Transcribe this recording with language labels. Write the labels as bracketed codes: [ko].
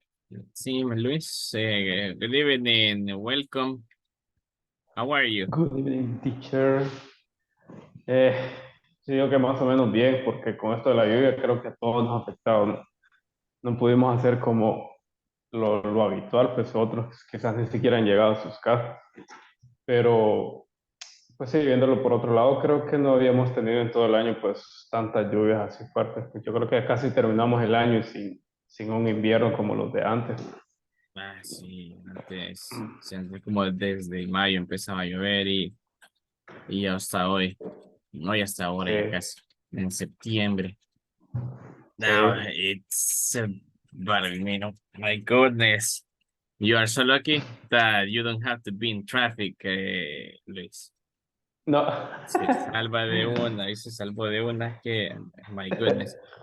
[en] Let's see, Luis, good evening, welcome. How are you? Good evening, teacher. [es] Sí, digo que más o menos bien, porque con esto de la lluvia creo que a todos nos ha afectado. No pudimos hacer como lo habitual, pues otros quizás ni siquiera han llegado a sus casas. Pero, pues sí, viéndolo por otro lado, creo que no habíamos tenido en todo el año pues tantas lluvias así fuertes. Pues yo creo que casi terminamos el año sin un invierno como los de antes. Sí, antes, siempre como desde mayo empezaba a llover y hasta hoy, no, y hasta ahora Sí, ya casi, en septiembre. Now sí. [en] it's, but I mean, oh my goodness, you are so lucky that you don't have to be in traffic, Luis. [es] No. Y se salvó de una que, [en] my goodness.